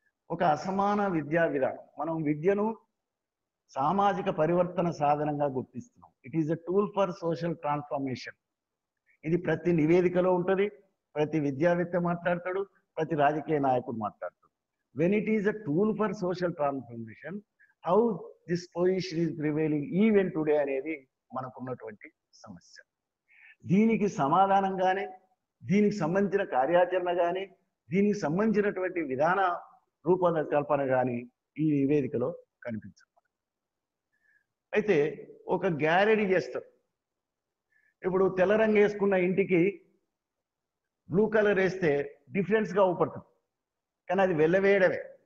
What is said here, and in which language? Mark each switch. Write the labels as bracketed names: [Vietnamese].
[Telugu] ఒక అసమాన విద్యా విధానం. మనం విద్యను సామాజిక పరివర్తన సాధనంగా గుర్తిస్తున్నాం. [English] It is a tool for social transformation. [Telugu] ఇది ప్రతి నివేదికలో ఉంటుంది, ప్రతి విద్యావేత్త మాట్లాడతాడు, ప్రతి రాజకీయ నాయకుడు మాట్లాడతాడు. [English] When it is a tool for social transformation, how this position is prevailing even today [Telugu] అనేది మనకున్నటువంటి సమస్య. దీనికి సమాధానం కానీ, దీనికి సంబంధించిన కార్యాచరణ కానీ, దీనికి సంబంధించినటువంటి విధాన రూపకల్పన కానీ ఈ నివేదికలో కనిపించదు. అయితే ఒక గ్యారెడీ చేస్తారు. ఇప్పుడు తెల్ల రంగు వేసుకున్న ఇంటికి బ్లూ కలర్ వేస్తే డిఫరెన్స్గా ఊపడుతుంది, కానీ అది వెళ్ళవేయడమే.